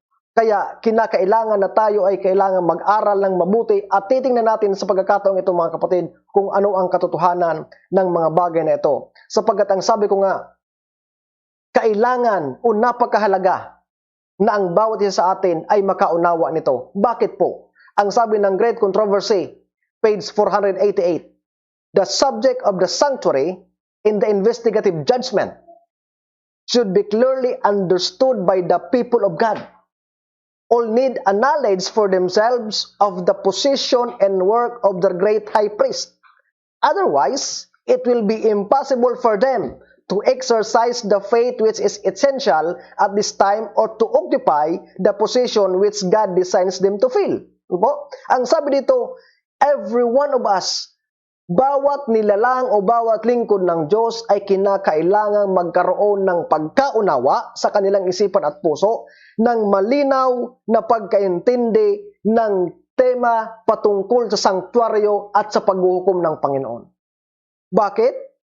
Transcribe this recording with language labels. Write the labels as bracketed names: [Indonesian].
[Filipino] Kaya kinakailangan na tayo ay kailangan mag-aral ng mabuti at titingnan natin sa pagkakataong ito mga kapatid kung ano ang katotohanan ng mga bagay na ito. Sapagkat ang sabi ko nga, kailangan o napakahalaga na ang bawat isa sa atin ay makaunawa nito. Bakit po? Ang sabi ng [English] Great Controversy, page 488, the subject of the sanctuary in the investigative judgment should be clearly understood by the people of God. All need a knowledge for themselves of the position and work of their great high priest. Otherwise, it will be impossible for them to exercise the faith which is essential at this time or to occupy the position which God designs them to fill. [Filipino] Ang sabi dito, [English] every one of us, [Filipino] bawat nilalang o bawat lingkod ng Diyos ay kinakailangang magkaroon ng pagkaunawa sa kanilang isipan at puso ng malinaw na pagkaintindi ng tema patungkol sa sanktuaryo at sa paghuhukom ng Panginoon. Bakit?